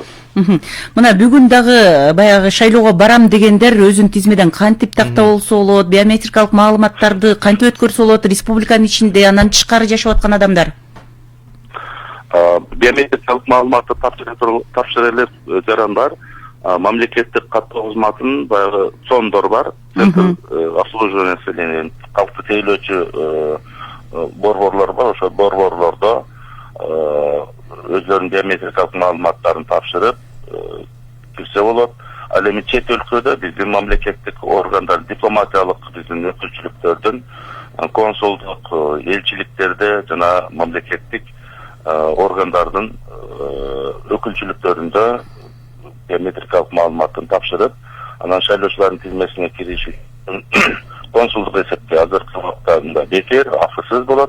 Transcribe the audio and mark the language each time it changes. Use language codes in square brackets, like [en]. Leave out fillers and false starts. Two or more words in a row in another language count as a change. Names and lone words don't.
[ky] Мына бүгүн дагы баягы шайлоого барам дегендер өзүнүн тизмеден кантип тактап болсо болот, биометрикалык маалыматтарды кантип өткөрсө болот, республиканын ичинде, андан тышкары жашап аткан адамдар? Биометрикалык маалыматты тапшыра элек жарандар мамлекеттик каттоо кызматынын баягы цондор бар, [ru] центр обслуживания населения, [ky] калкты тейлөөчү борборлор бар. Ошо борборлордо өздөрүнүн биометрикалык маалыматтарын тапшырып кирсе болот. Ал эми чет өлкөдө биздин мамлекеттик органдар, дипломатиялык биздин өкүлчүлүктөрдүн, консулдук элчиликтерде жана мамлекеттик органдардын өкүлчүлүктөрүндө биометрикалык маалыматтын тапшырып, анан шайлоочулардын тизмесине кириш консулдук эсепте азыркы убакта бекер, акысыз болот.